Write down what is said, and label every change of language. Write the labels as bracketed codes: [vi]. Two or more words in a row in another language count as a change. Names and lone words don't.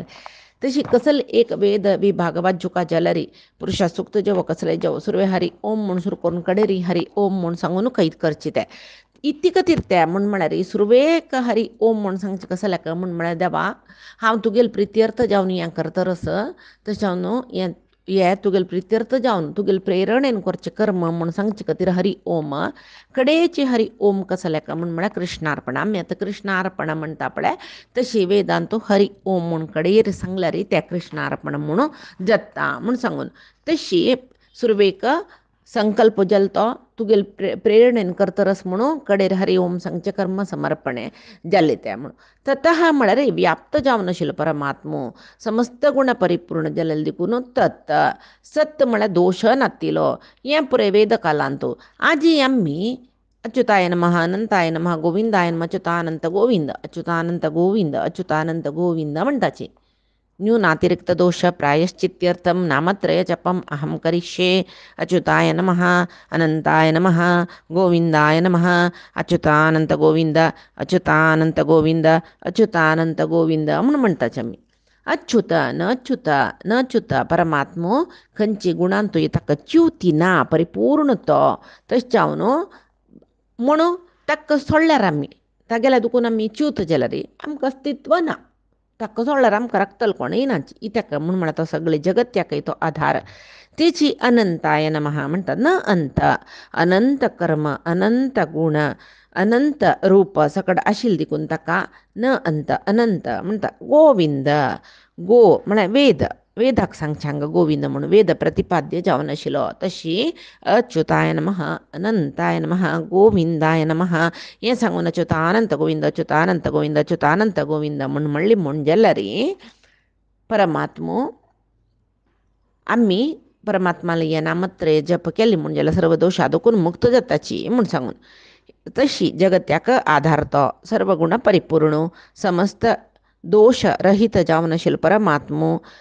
[kok] तशी कसल एक वेद विभाग वाजुका जाल्यार पुरुषा सुक्त जेवो कसले जेवो सुरवे [sa] हरी ओम [kok] म्हूण सुरू करून कडेरी [sa] हरी ओम [kok] म्हूण सांगून कैद करचे ते इतली खातीर ते म्हळ्यार सुरवेक [sa] हरी ओम [kok] म्हूण सांगचे कसल्याक म्हळ्यार देवा हांव तुगेल प्रित्यर्थ जावन हें करतरस तशें जावन हें तुगेल प्रित्यर्थ जावन तुगेल प्रेरणेन करचें कर्म म्हूण सांगचे खातीर [sa] हरी ओम [kok] कडेची [sa] हरी ओम [kok] कसल्याक म्हळ्यार कृष्णार्पण. आमी आतां कृष्णार्पण म्हणटा पळय तशी वेदांत [sa] हरी ओम [kok] म्हूण कडेर सांगल्यार तें कृष्णार्पण म्हणून जाता म्हूण सांगून तशी सुरवेक संकल्प जल्लो तुगेल प्रेरणेन करतरस म्हणून कडेर [sa] हरी ओम [kok] सांगचे कर्म समर्पणे जाल्ले ते म्हणून. ततः म्हळ्यार व्याप्त जावन आशिल्लो परमात्मो समस्त गुण परिपूर्ण जाल्ले देखून [sa] तत् सत [kok] म्हळ्यार दोश नातिलो हें पुरे वेद कालांत. आजी आमी [sa] अच्युताय नमः अनंताय नमः गोविंदाय नमः अच्युतानंत गोविंद अच्युतानंत गोविंद अच्युतानंत गोविंद [kok] म्हणटाची. [sa] न्यूनातिरिक्त दोष प्रायश्चित्यर्थम नामत्रय जपम अहम करिष्ये. अच्युताय नमः अनंताय नमः गोविंदाय नमः अच्युतानंत गोविंद अच्युतानंत गोविंद अच्युतानंत गोविंद [kok] म्हणून म्हणटाचे आमी. अच्युत न अच्युत परमात्मो खंयची गुणांतूय ताका च्युती ना परिपूर्ण तो. तशें जावन म्हणून ताका सोडल्यार आमी तागेल्या दुखून आमी च्युत जाल्यार आमकां अस्तित्व ना. ताका सोडल्यार आमकां राखतलो कोण येनाची. इत्याक म्हळ्यार तो सगळे जगत्याकय तो आधार. तेची [sa] अनंताय नमः [kok] म्हणटा न अंत अनंत कर्म अनंत गुण अनंत रूप सकट आशिल्ले देखून ताका न अंत अनंत म्हणटा. गोविंद गो म्हळ्यार वेद वेदाक सांगचे हांगा गोविंद म्हणून वेद प्रतिपाद्य जावन आशिल्लो. तशी [sa] अच्युताय नमः अनंताय नमः गोविंदाय नमः [kok] हें सांगून [sa] अच्युतानंत गोविंद अच्युतानंत गोविंद अच्युतानंत गोविंद [kok] म्हूण जाल्यार परमात्मो आमी परमात्माला या नामत्रय जप केले म्हणजे सर्व दोष आदोकून मुक्त जाताची म्हणून सांगून तशी जगत्याक आधार तो सर्व गुण परिपूर्ण समस्त दोष रहित जावनशील परमात्मो